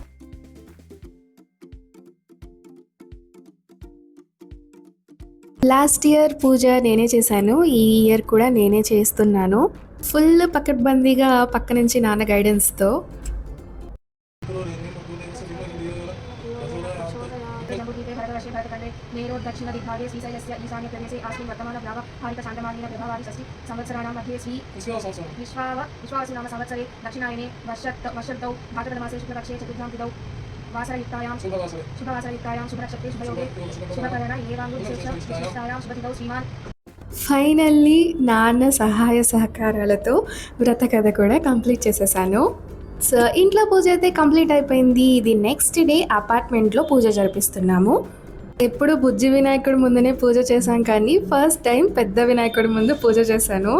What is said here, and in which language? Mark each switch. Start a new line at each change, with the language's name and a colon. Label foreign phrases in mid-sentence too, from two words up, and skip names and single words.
English: last year
Telugu: పూజ నేనే చేశాను, ఈ ఇయర్ కూడా నేనే చేస్తున్నాను. ఫుల్ పకడ్బందీగా పక్క నుంచి నాన్న గైడెన్స్తో.
Sanskrit: भारते जम्बूद्वीपे भरतवर्षे भरतखण्डे मेरोर्दक्षिणदिग्भागे श्रीशैलस्य ईशान्यप्रदेशे अस्मिन् वर्तमानव्यावहारिकचान्द्रमानेन फेब्रुवारि 6 संवत्सराणां मध्ये श्री विश्वावसु नाम संवत्सरे दक्षिणायने वर्षर्तौ भाद्रपदमासे शुक्लपक्षे चतुर्थ्यां तिथौ वासरयुक्तायां शुभवासरयुक्तायां शुभनक्षत्रे शुभयोगे शुभकरण एवाङ्गुविशेषायां शुभतिथौ श्रीमान्.
Telugu: ఫైనల్లీ నాన్న సహాయ సహకారాలతో వ్రత కథ కూడా కంప్లీట్ చేసేసాను. సో ఇంట్లో పూజ అయితే కంప్లీట్ అయిపోయింది. ఇది
English: next day
Telugu: అపార్ట్మెంట్లో పూజ జరిపిస్తున్నాము. ఎప్పుడు బుజ్జి వినాయకుడి ముందునే పూజ చేశాం, కానీ
English: first time
Telugu: పెద్ద వినాయకుడి ముందు పూజ చేశాను.